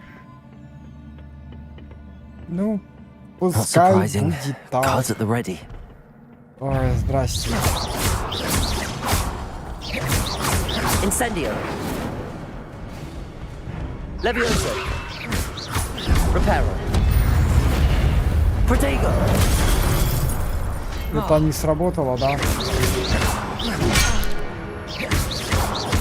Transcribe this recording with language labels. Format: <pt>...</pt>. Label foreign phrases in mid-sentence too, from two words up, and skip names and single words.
<ru>Ну, пускай будет так.</ru> <en>Cards at the ready.</en> <ru>Ой, здрасте.</ru> <la>Incendio. Levioso. Reparo. Protego.</la> <ru>Это не сработало, да?</ru>